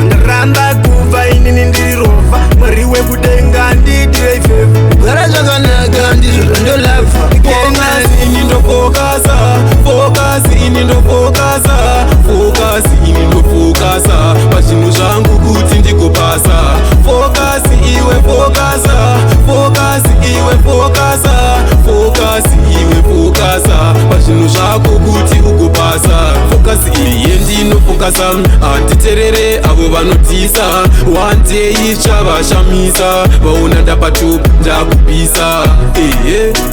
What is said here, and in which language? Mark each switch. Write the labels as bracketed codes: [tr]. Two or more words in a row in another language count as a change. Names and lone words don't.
[sn] Ndaramba kufa inini ndiri rova. Mwari wekudenga nditire ifeva. Kugara zvakanaka ndizvo zvandolava. Focus, ini ndofokasa. Focus, ini ndofokasa. Focus, ini ndofokasa. Pazvinhu zvangu kuti ndigopasa. Focus. Focus iwe, focus, focus iwe, focus, focus iwe, focus, pazvinhu zvako kuti ugopasa. Focus iyi yendinofocus, handiterere avo vanotisa. [en] One day [sn] ichavashamisa, vaona ndapatup-, ndakupisa. Ehe.